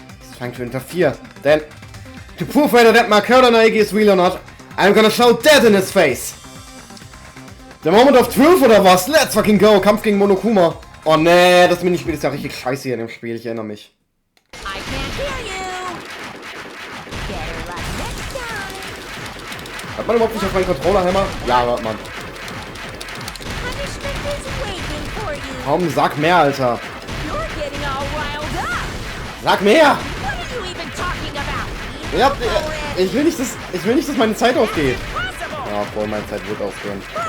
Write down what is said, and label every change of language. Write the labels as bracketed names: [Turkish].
[English] It's trying to interfere. Then, to prove whether that Makoto Naegi is real or not, I'm gonna show death in his face! [German] Der Moment of Truth oder was? [English] Let's fucking go! [German] Kampf gegen Monokuma! Oh nee, das Minispiel ist ja richtig scheiße hier in dem Spiel, ich erinnere mich. [English] I can't hear you! Better luck next time! [German] Hat man überhaupt nicht auf meinen Controller-Hammer? Ja, warte man. [English] Punishment is waiting for you! [German] Komm, sag mehr, Alter! [English] You're getting all riled up! [German] Sag mehr! [English] What are you even talking about? [German] Ja, ich will nicht, dass meine Zeit ausgeht. [English] Impossible! [German] Ja, obwohl meine Zeit wird ausgehen.